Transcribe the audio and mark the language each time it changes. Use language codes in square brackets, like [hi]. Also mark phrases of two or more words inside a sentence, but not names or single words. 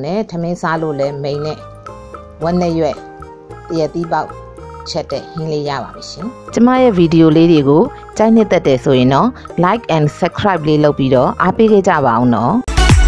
[my] နဲ့ထမင်းစားလို့လည်းမိန်နဲ့ဝက်နဲ့ရွက်တရက်သီးပေါက်ချက်တဲ့ဟင်းလေးရပါပြီရှင်ကျမရဲ့ဗီဒီယိုလေးတွေကိုကြိုက်နှစ်သက်တယ်ဆိုရင်တော့ [en] like and subscribe [my] လေးလုပ်ပြီးတော့အားပေးခဲ့ကြပါအောင်နော်